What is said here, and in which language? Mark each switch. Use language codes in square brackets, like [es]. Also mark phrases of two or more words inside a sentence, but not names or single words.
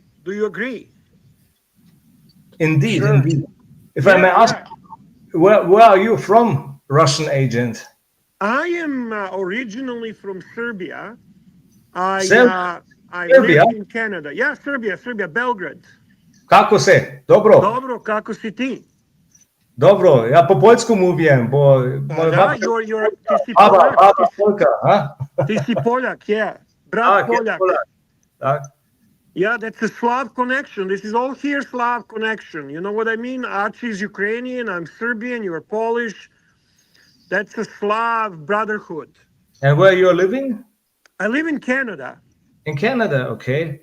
[en] Do you agree? Indeed, Sure. indeed. If I may ask, where are you from, Russian agent? I am originally from Serbia. I Serbia? live in Canada. Yeah, Serbia, Belgrade. [sr] Kako se? Dobro. Dobro, kako si ti? Dobro, ja po poljsku [pl] mówię, bo moja [sr] Da, [pl] babcia... [sr] ti si Baba Poljak. Polka, a? Ti si Poljak, [en] yeah. [sr] Brat [pl] Tak, jest [sr] Poljak. [pl] Polak. Tak. [en] Yeah, that's a Slav connection. This is all here Slav connection. You know what I mean? Archie's Ukrainian, I'm Serbian, you're Polish. That's a Slav brotherhood. And where you're living? I live in Canada. In Canada, okay.